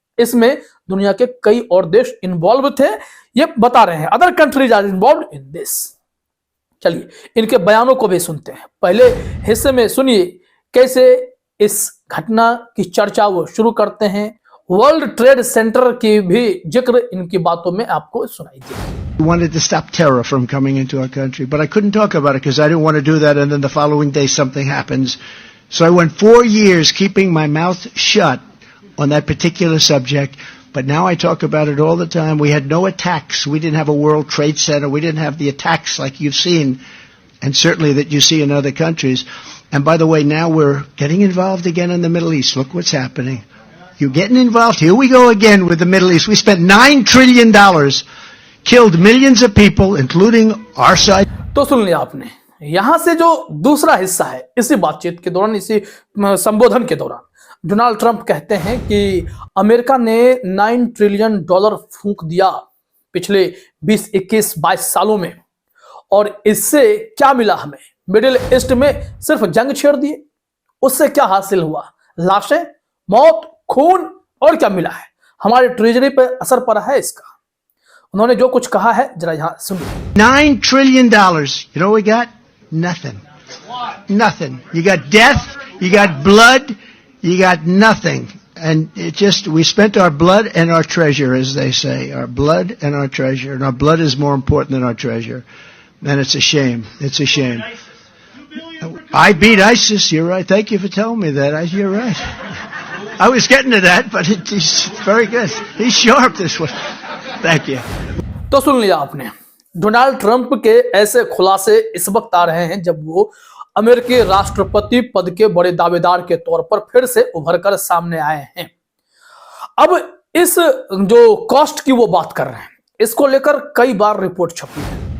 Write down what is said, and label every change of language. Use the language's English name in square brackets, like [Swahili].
[Hindi] इसमें दुनिया के कई और देश इन्वॉल्व थे, ये बता रहे हैं, [English] Other countries are involved in this. [Hindi] चलिए इनके बयानों को भी सुनते हैं। पहले हिस्से में सुनिए कैसे इस घटना की चर्चा वो शुरू करते हैं। वर्ल्ड ट्रेड सेंटर की भी जिक्र इनकी बातों में आपको सुनाई देगी। [English] We wanted to stop terror from coming into our country, but I couldn't talk about it because I didn't want to do that, and then the following day something happens. So I went 4 years keeping my mouth shut on that particular subject, but now I talk about it all the time. We had no attacks. We didn't have a World Trade Center. We didn't have the attacks like you've seen, and certainly that you see in other countries. And by the way, now we're getting involved again in the Middle East. Look what's happening. You're getting involved. Here we go again with the Middle East. We spent $9 trillion, killed millions of people, including our side. [Hindi] तो सुन लिया आपने। यहां से जो दूसरा हिस्सा है, इसी बातचीत के दौरान, इसी संबोधन के दौरान डोनाल्ड ट्रंप कहते हैं कि अमेरिका ने 9 ट्रिलियन डॉलर फूंक दिया पिछले 20, 21, 22 सालों में, और इससे क्या मिला हमें? मिडिल ईस्ट में सिर्फ जंग छेड़ दिए, उससे क्या हासिल हुआ? लाशें, मौत, खून, और क्या मिला है? हमारे ट्रेजरी पे असर पड़ा है इसका। उन्होंने जो कुछ कहा है जरा यहां सुनिए। [English] $9 trillion. You know what we got? Nothing. Nothing. You got death, you got blood, you got nothing. And it just, we spent our blood and our treasure, as they say. Our blood and our treasure. And our blood is more important than our treasure. And it's a shame. It's a shame. I beat ISIS. You're right. Thank you for telling me that. You're right. I was getting to that, but he's very good. He's sharp, this one. Thank you. [Hindi] तो सुन लिया आपने। Donald Trump के ऐसे खुलासे इस वक्त आ रहे हैं जब वो अमेरिकी राष्ट्रपति पद के बड़े दावेदार के तौर पर फिर से उभरकर सामने आए हैं। अब इस जो कॉस्ट की वो बात कर रहे हैं, इसको लेकर कई बार रिपोर्ट छपी है।